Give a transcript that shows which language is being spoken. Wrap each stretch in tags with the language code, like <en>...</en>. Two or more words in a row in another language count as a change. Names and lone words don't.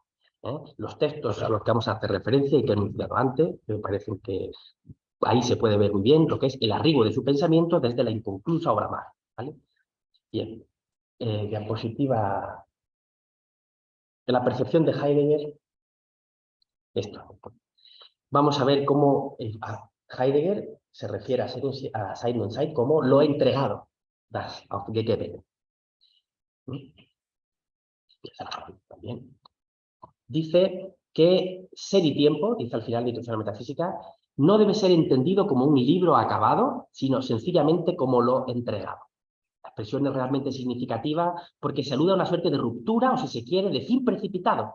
<es>Los textos a los que vamos a hacer referencia y que he anunciado antes, me parecen que ahí se puede ver muy bien lo que es el arribo de su pensamiento desde la inconclusa obra magra, ¿vale? Bien, diapositiva de la percepción de Heidegger. Esto. Vamos a ver cómo Heidegger se refiere a Sein und Sein como lo entregado,</es> <de>das aufgegeben.</de> <es>También. Dice que Ser y Tiempo, dice al final de Introducción a la Metafísica, no debe ser entendido como un libro acabado, sino sencillamente como lo entregado. La expresión es realmente significativa porque se alude a una suerte de ruptura, o si se quiere, de fin precipitado.</es>